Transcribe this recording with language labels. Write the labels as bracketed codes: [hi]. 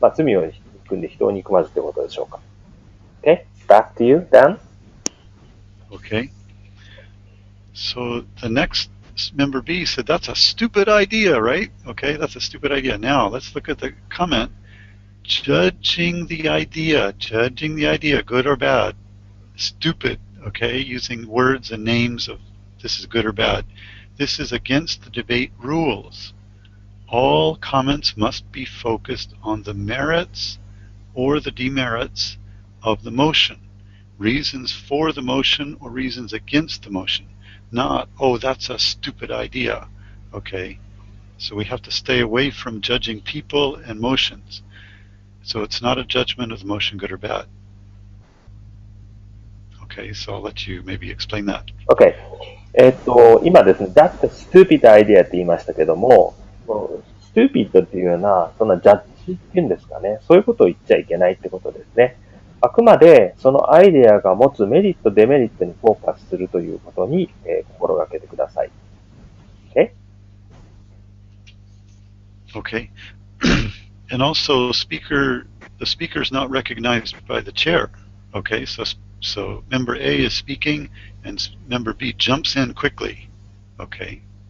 [ja] まあ、罪を含んで人を憎まずってことでしょうか。 [en] Okay, back to you, Dan. Okay. So the next member B said, that's a stupid idea, right? Okay, that's a stupid idea. Now, let's look at the comment. Judging the idea, good or bad. Stupid, okay, using words and names of this is good or bad. This is against the debate rules. All comments must be focused on the merits or the demerits of the motion. Reasons for the motion or reasons against the motion. Not, oh, that's a stupid idea. Okay, so we have to stay away from judging people and motions. So it's not a judgment of the motion good or bad. Okay, so I'll let you maybe explain that. Okay. [ja] 今ですね、 [en] that's a stupid idea [ja] って言いましたけども、stupid っていうような、そんなジャッジっていうんですかね、そういうことを言っちゃいけないってことですね。あくまで、そのアイデアが持つメリット、デメリットにフォーカスするということに、心がけてください。 [en] Okay? Okay. And also, the speaker is not recognized by the chair. Okay, so member A is speaking, and member B jumps in quickly. Okay.